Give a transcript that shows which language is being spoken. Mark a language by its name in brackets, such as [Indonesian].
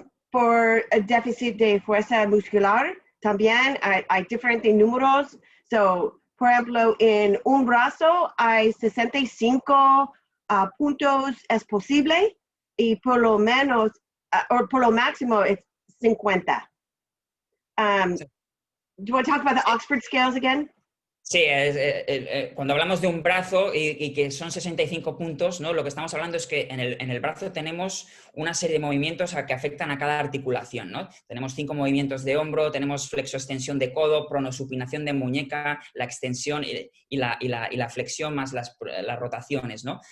[Spanish] Por el déficit de fuerza muscular, también hay diferentes números. So, por ejemplo, en un brazo hay 65 puntos es posible y por lo menos, o por lo máximo es 50. [English] Do you want to talk about the Oxford scales again? [Spanish] Sí, cuando hablamos de un brazo y que son 65 puntos, ¿no? Lo que estamos hablando es que en el brazo tenemos una serie de movimientos que afectan a cada articulación, ¿no? Tenemos 5 movimientos de hombro, tenemos flexoextensión de codo, pronosupinación de muñeca, la extensión y la flexión más las rotaciones, ¿no?